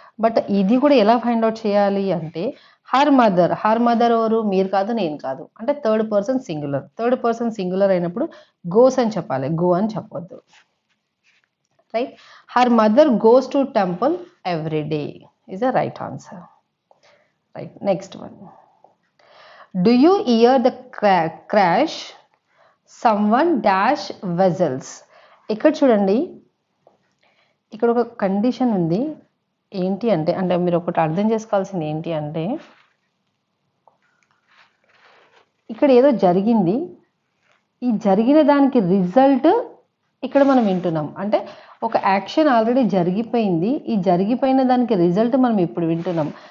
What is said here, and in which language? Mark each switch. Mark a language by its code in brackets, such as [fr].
[te] But ఇది కూడా ఎలా ఫైండ్ అవుట్ చేయాలి అంటే హర్ మదర్ ఎవరు? మీరు కాదు, నేను కాదు. అంటే థర్డ్ పర్సన్ సింగులర్ అయినప్పుడు గోస్ అని చెప్పాలి, గో అని చెప్పొద్దు. Right? [en] Her mother goes to temple every day is a right answer. Right, next one. Do you hear the crash someone dash vessels? [te] ఇక్కడ చూడండి, ఇక్కడ ఒక కండిషన్ ఉంది. ఏంటి అంటే మీరు ఒకటి అర్థం చేసుకోవాల్సింది ఏంటి అంటే ఇక్కడ ఏదో జరిగింది, ఈ జరిగిన దానికి రిజల్ట్ ఇక్కడ మనం వింటున్నాం. అంటే ఒక యాక్షన్ ఆల్రెడీ జరిగిపోయింది, ఈ జరిగిపోయిన దానికి రిజల్ట్ మనం ఇప్పుడు వింటున్నాం.